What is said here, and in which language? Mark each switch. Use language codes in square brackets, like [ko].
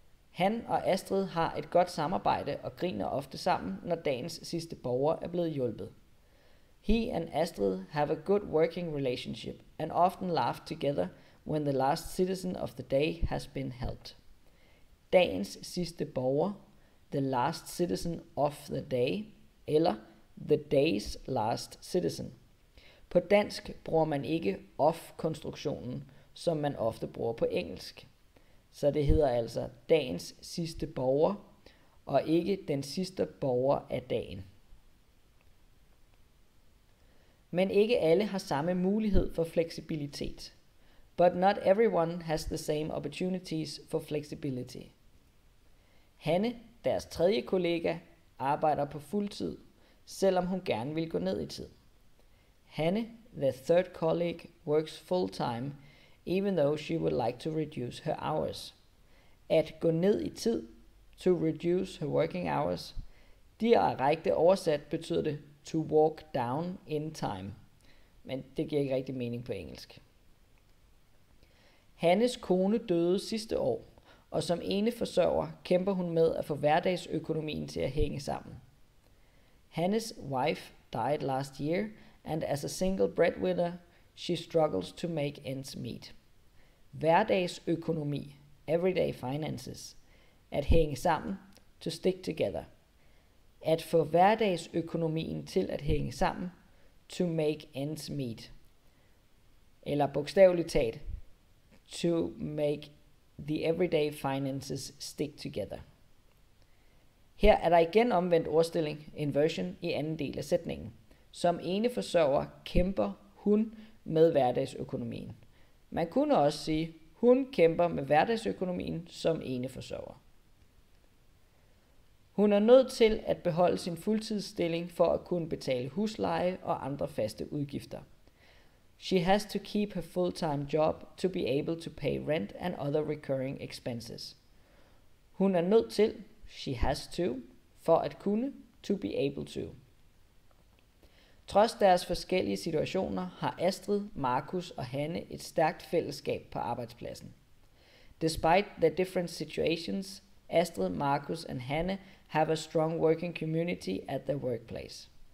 [da] Han og Astrid har et godt samarbejde og griner ofte sammen, når dagens sidste borger er blevet hjulpet. [en] He and Astrid have a good working relationship and often laugh together when the last citizen of the day has been helped. [da] Dagens sidste borger, [en] the last citizen of the day, [da] eller [en] the day's last citizen. [da] På dansk bruger man ikke of-konstruktionen, som man ofte bruger på engelsk. Så det hedder altså dagens sidste borger, og ikke den sidste borger af dagen. Men ikke alle har samme mulighed for fleksibilitet. [en] But not everyone has the same opportunities for flexibility. [da] Hanne, deres tredje kollega, arbejder på fuldtid, selvom hun gerne vil gå ned i tid. [en] Hanne, the third colleague, works full-time, even though she would like to reduce her hours. [da] At gå ned i tid, [en] to reduce her working hours, [da] direkte oversat betyder det [en] to walk down in time. [da] Men det giver ikke rigtig mening på engelsk. Hannes kone døde sidste år, og som ene forsørger kæmper hun med at få hverdagsøkonomien til at hænge sammen. [en] Hannes' wife died last year, and as a single breadwinner, she struggles to make ends meet. Hverdagsøkonomi, everyday finances, [da] at hænge sammen, [en] to stick together. [da] At få hverdagsøkonomien til at hænge sammen, [en] to make ends meet. [da] Eller bogstaveligt talt, [en] to make the everyday finances stick together. [da] Her er der igen omvendt ordstilling, inversion, i anden del af sætningen. Som ene forsørger kæmper hun med hverdagsøkonomien. Man kunne også sige, hun kæmper med hverdagsøkonomien som ene forsørger. Hun er nødt til at beholde sin fuldtidsstilling for at kunne betale husleje og andre faste udgifter. [en] She has to keep her full-time job to be able to pay rent and other recurring expenses. [da] Hun er nødt til, [en] she has to, [da] for at kunne, [en] to be able to. [da] Trods deres forskellige situationer har Astrid, Markus og Hanne et stærkt fællesskab på arbejdspladsen. [en] Despite their different situations, Astrid, Markus and Hanne have a strong working community at their workplace.